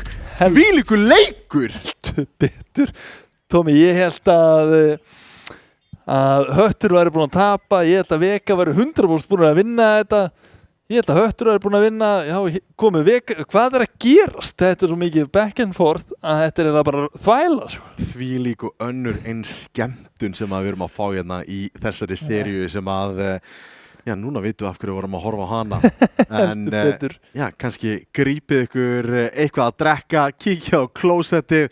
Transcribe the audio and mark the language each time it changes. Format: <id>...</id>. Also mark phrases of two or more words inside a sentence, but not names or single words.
<is>Hvílíkur leikur. Betur. Tómi, ég held að Höttur væri búinn að tapa. Ég held að Vega væri 100% búinn að vinna þetta. Ég held að Höttur væri búinn að vinna. Já, komið Vega. Hvað er að gerast? Þetta er svo mikið</is> <en>back and forth</en> <is>að þetta er bara þvæla. Þvílík og önnur eins skemmtun sem við erum að fá hérna í þessari seríu sem að já, núna vitum við af hverju við vorum að horfa á hana. En já, kannski grípið ykkur eitthvað að drekka, kíkja á klósettið.</is>